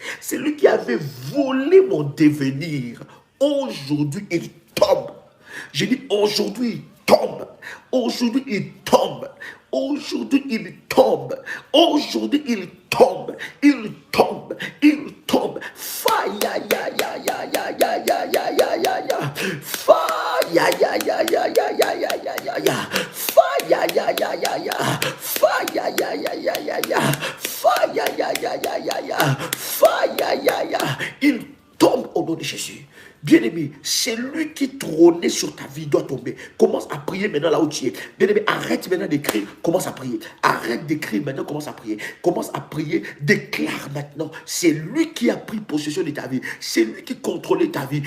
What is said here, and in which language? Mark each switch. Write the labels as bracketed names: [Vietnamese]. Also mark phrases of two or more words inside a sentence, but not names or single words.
[French] C'est lui qui avait volé mon devenir. Aujourd'hui, il tombe. Je dis aujourd'hui, il tombe. Aujourd'hui, il tombe. Aujourd'hui, il tombe. Aujourd'hui, il tombe. Il tombe. Il tombe. Fire, ya, ya, ya, ya, ya, ya, ya, ya, ya, ya. Fire, ya, ya, ya, ya, ya, ya, ya, ya, ya. Fire, ya, ya, ya, ya. Fire, ya, ya, ya, ya, ya. Fire, ya, ya, ya, ya, ya. Fire, ya, ya. Il tombe au nom de Jésus. Bien-aimé, c'est lui qui trônait sur ta vie, doit tomber. Commence à prier maintenant là où tu es. Bien-aimé, arrête maintenant d'écrire, commence à prier. Arrête d'écrire maintenant, commence à prier. Commence à prier, déclare maintenant. C'est lui qui a pris possession de ta vie. C'est lui qui contrôlait ta vie.